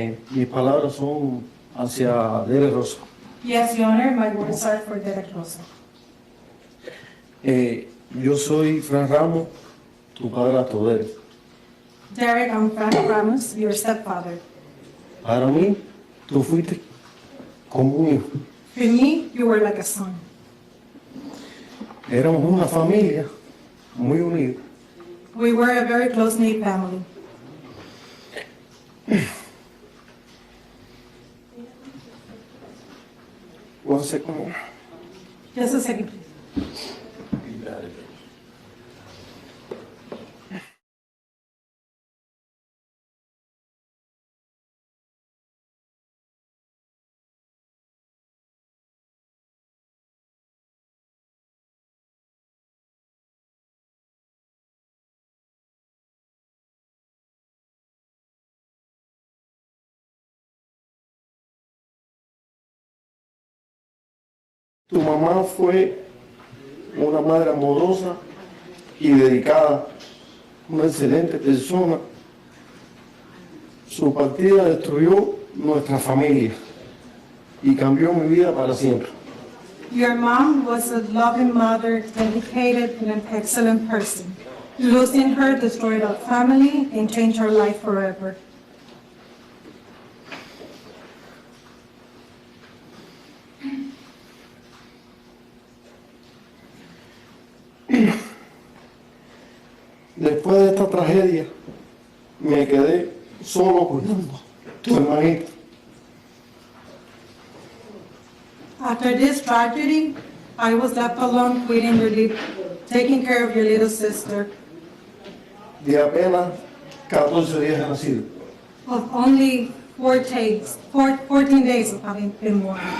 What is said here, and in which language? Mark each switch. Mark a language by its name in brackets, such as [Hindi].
[Spanish] Mis palabras son hacia Derek Rosa. [English] Yes, Your Honor, my words are for Derek Rosa. [Spanish] Yo soy Fran Ramos, tu padrastro, Derek. [English] Derek, I'm Frank Ramos, your stepfather. [Spanish] Para mí, tú fuiste como un hijo. [English] For me, you were like a son. [Spanish] Éramos una familia muy unida. [English] We were a very close-knit family. One second. Just a second, please. [Spanish] Tu mamá fue una madre amorosa y dedicada, una excelente persona. Su partida destruyó nuestra familia y cambió mi vida para siempre. [English] Your mom was a loving mother, dedicated and an excellent person. Losing her destroyed our family and changed our life forever. [Spanish] Después de esta tragedia, me quedé solo cuidando tu hermanita. [English] After this tragedy, I was left alone taking care of your little sister [Spanish] De apenas 14 días de nacido. [English] of only 14 days of having been born.